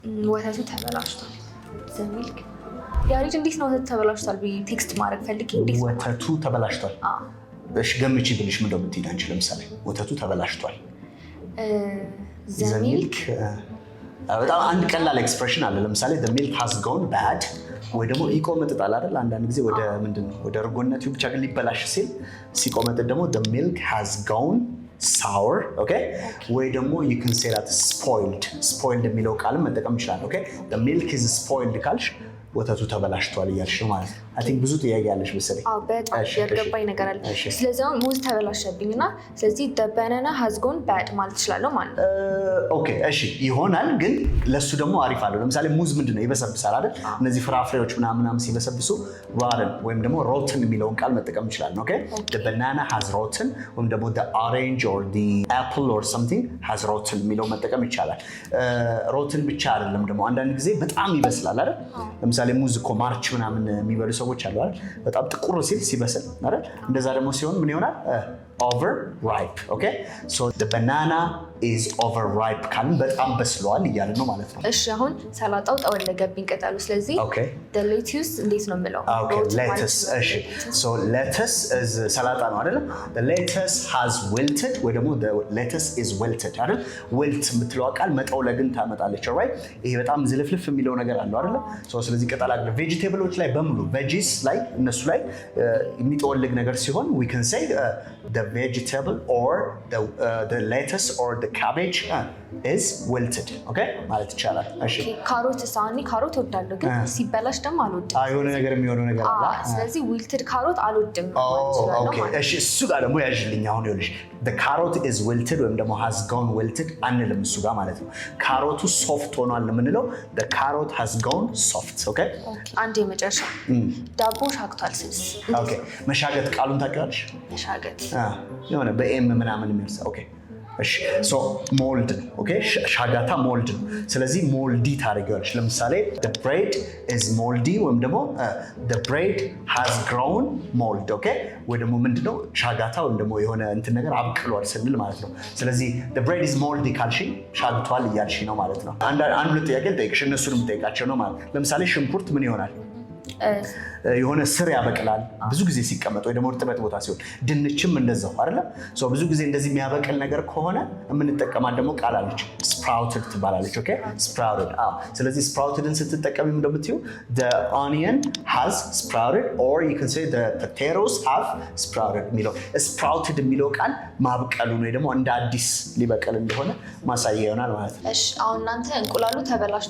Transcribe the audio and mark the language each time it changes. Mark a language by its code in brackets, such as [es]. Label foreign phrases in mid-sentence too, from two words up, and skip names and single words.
[am] ወተቱ ተበላሽቷል። [en] the milk [am] ያሪድ እንዴት ነው ወተቱ ተበላሽቷል ብዬ ቴክስት ማድረግ ፈልጌ እንዴት ነው ወተቱ ተበላሽቷል? እሺ ገምቺ ብልሽ ምን እንደምትይ አንቺ ለምሳሌ ወተቱ ተበላሽቷል [en] the milk [am] በጣም አንድ ቀላል ኤክስፕሬሽን አለ ለምሳሌ [en] the milk has gone bad [am] ወይ ደግሞ ይቆመጥጣል አይደል አንዳንድ ጊዜ ወደ ምንድነው ወደ እርጎነት ብቻ ግን ሊበላሽ ሲል ሲቆመጥጥ ደግሞ [en] the milk has gone sour okay [am] ወይ ደግሞ [en] you can say that spoiled [am] የሚለው ቃል መጠቀም ይችላል [en] okay the milk is spoiled [am] ካልሽ ወተቱ ተበላሽቷል እያልሽ ነው ማለት ነው [en] I think [am] ብዙ ጥያቄ ያለሽ መሰለኝ በጣም ያልገባኝ ነገር አለ ስለዚህ አሁን ሙዝ ተበላሸብኝና ስለዚህ [en] the banana has gone bad [am] ማለት ይችላል ማለት ነው ኦኬ እሺ ይሆናል ግን ለሱ ደግሞ አሪፍ አለው ለምሳሌ ሙዝ ምንድነው ይበሰብሳል አይደል እነዚህ ፍራፍሬዎች ምናምን ሲበሰብሱ rotten ወይም ደግሞ rotten የሚለውን ቃል መጠቀም ይችላል [en] okay the banana has rotten [am] ወይም ደግሞ [en] the orange or the apple or something has rotten [am] የሚለው መጠቀም ይቻላል rotten ብቻ አይደለም ደግሞ አንዳንድ ጊዜ በጣም ይበስላል አይደል ለምሳሌ ሙዝ እኮ ማርች ምናምን የሚበሉ ሰዎች አሉ አይደል በጣም ጥቁር ሲበስል አይደል እንደዛ ደግሞ ሲሆን ምን ይሆናል [en] overripe okay so the banana is overripe [am] ካልን በጣም በስሏል እያልን ነው ማለት ነው እሺ አሁን ሰላጣው ጠወለገብኝ ቅጠሉ ስለዚህ [en] the lettuce [am] እንዴት ነው የምለው [en] okay lettuce [am] እሺ [en] so lettuce is [am] ሰላጣ ነው አይደል [en] the lettuce has wilted [am] ወይ ደግሞ [en] the lettuce is wilted [am] አይደል wilt የምትለው ቃል መጠውለግን ታመጣለች right ይሄ በጣም ዝልፍልፍ የሚለው ነገር አለው አይደል so ስለዚህ ቅጠላ ቬጂቴብሎች ላይ በሙሉ veggies ላይ እነሱ ላይ የሚጠወልግ ነገር ሲሆን [en] we can say the vegetable or the lettuce or the cabbage is wilted okay [am] ማለት ይቻላል እሺ ካሮት ሳኒ ካሮት ወዳለው ግን ሲበላሽ ደግሞ አልወድም የሆነ ነገር የሚሆነው ነገር አለ ስለዚህ wilted ካሮት አልወድም ማለት ይችላል okay እሺ እሱ ጋር ደግሞ ያዥልኝ አሁን ይኸውልሽ [en] the carrot is wilted [am] ወይም ደግሞ [en] has gone wilted [am] አንልም እሱ ጋር ማለት ነው ካሮቱ ሶፍት ሆኗል የምንለው [en] the carrot has gone soft okay [am] አንድ የመጨረሻ ዳቦ ሻግቷል ስልስ okay መሻገት ቃሉን ታውቂዋለሽ መሻገት የሆነ በኤም ምናምን የሚርሳ okay እሺ [en] so mold [am] ነው ኦኬ ሻጋታ ሞልድ ነው ስለዚህ ሞልዲ ታደርጊዋለሽ ለምሳሌ [en] the bread is moldy [am] ወይም ደግሞ [en] the bread has grown mold okay [am] ወይ ደግሞ ምንድነው ሻጋታ ወይም ደግሞ የሆነ እንትን ነገር አብቅሏል ስንል ማለት ነው ስለዚህ [en] the bread is moldy [am] ካልሽ ሻግቷል እያልሽ ነው ማለት ነው አንድ ጥያቄ ልጠይቅሽ እነሱንም ጠይቃቸው ነው ማለት ለምሳሌ ሽንኩርት ምን ይሆናል የሆነ ስር ያበቅላል ብዙ ጊዜ ሲቀመጥ ወይ ደግሞ እርጥበት ቦታ ሲሆን ድንችም እንደዛው አይደል ሶ ብዙ ጊዜ እንደዚህ የሚያበቅል ነገር ከሆነ የምንጠቀማት ደግሞ ቃል አለች sprouted ትባላለች ኦኬ sprouted ስለዚህ sproutedን ስትጠቀሚ እንደምትዩ [en] the onion has sprouted or you can say the potatoes have sprouted [am] የሚለው sprouted የሚለው ቃል ማብቀሉ ነው ደግሞ እንደ አዲስ ሊበቀል እንደሆነ ማሳያ ይሆናል ማለት ነው እሺ አሁን እናንተ እንቁላሉ ተበላሽቷል